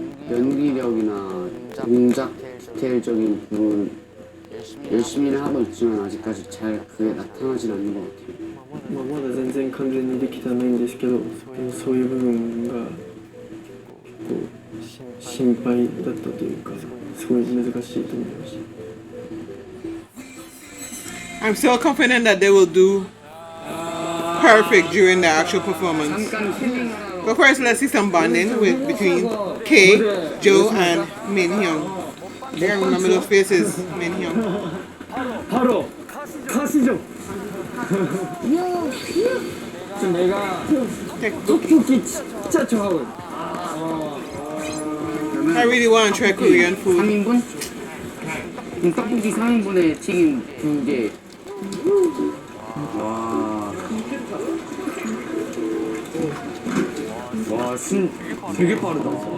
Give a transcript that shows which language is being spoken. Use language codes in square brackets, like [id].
[ko] 연기력이나 동작 디테일적인 부분 열심히는 하고 있지만 아직까지 잘 그게 나타나진 않는 것 같아요. [ja] まだ全然完全にできてはないんですけど、そういう部分が心配だったというか、すごい難しいと思いました。 [en] I'm still confident that they will do perfect during the actual performance. But first, let's see some bonding between Kay, Joe, and Min Hyung. I think I remember those faces, Min Hyung. [ko] 바로 가시죠. 내가 떡볶이 진짜 좋아하거든. [en] I really want to try Korean food. [ko] 3인분? 떡볶이 3인분에 튀김 2개. 와. 와, 되게 빠르다.